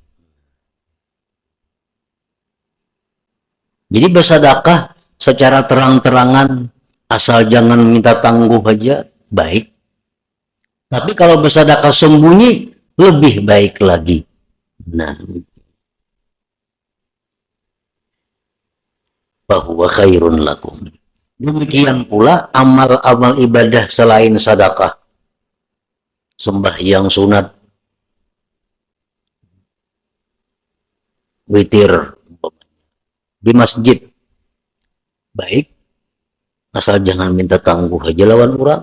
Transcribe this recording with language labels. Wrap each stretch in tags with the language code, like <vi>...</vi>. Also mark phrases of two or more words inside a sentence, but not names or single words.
<id>Jadi bersedekah secara terang-terangan, asal jangan minta tangguh aja, baik. Tapi kalau bersedekah sembunyi, lebih baik lagi. Nah, bahwa</id> <ar>خير لكم.</ar> <id>Demikian pula amal-amal ibadah selain sedekah. Sembahyang sunat, witir di masjid, baik, asal jangan minta tangguh aja lawan orang.</id>